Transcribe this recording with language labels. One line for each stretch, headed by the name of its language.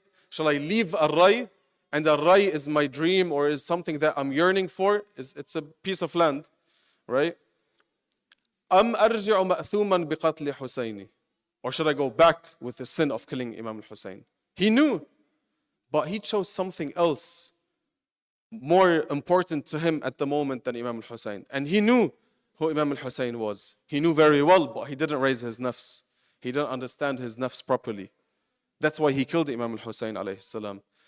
English: Shall I leave al-Ray? And al-Ray is my dream, or is something that I'm yearning for. It's a piece of land, right?
Arabic: أَمْ أَرْجِعُ مَأْثُومًا بِقَتْلِ حُسَيْنِ.
English: Or should I go back with the sin of killing Imam al-Hussein? He knew, but he chose something else more important to him at the moment than Imam al-Hussein. And he knew who Imam al-Hussein was. He knew very well, but he didn't raise his nafs. He didn't understand his nafs properly. That's why he killed Imam al-Hussein alayhi salam.